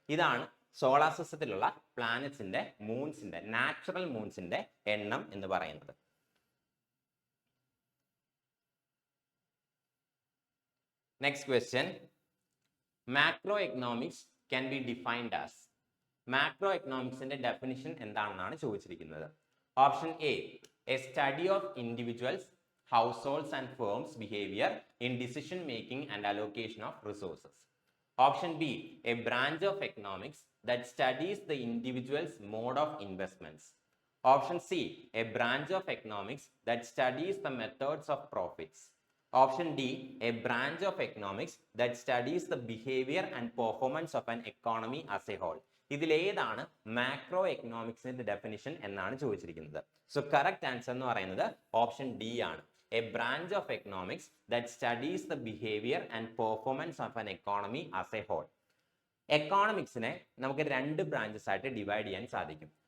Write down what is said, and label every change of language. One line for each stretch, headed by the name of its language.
Malayalam: ഇതാണ് solar സിസ്റ്റത്തിലുള്ള പ്ലാനറ്റ്സിന്റെ മൂൺസിന്റെ natural മൂൺസിന്റെ എണ്ണം എന്ന് പറയുന്നത്.
English: Next question. Macroeconomics can be defined as.
Malayalam: Macroeconomics ന്റെ definition എന്താണെന്നാണ് ചോദിച്ചിരിക്കുന്നത്.
English: Option A, a study of individuals, households and firms' behavior in decision making and allocation of resources. Option B, a branch of economics that studies the individual's mode of investments. Option C, a branch of economics that studies the methods of profits. Option D, a branch of economics that studies the behavior and performance of an economy as a whole.
Malayalam: ഇതിലേതാണ് macro എക്കണോമിക്സിന്റെ definition എന്നാണ് ചോദിച്ചിരിക്കുന്നത്. So correct answer എന്ന് പറയുന്നത് option D ആണ്.
English: A branch of economics that studies the behaviour and performance of an economy as a whole.
Malayalam: എക്കോണമിക്സിനെ നമുക്ക് 2 branches ആയിട്ട് divide ചെയ്യാൻ സാധിക്കും.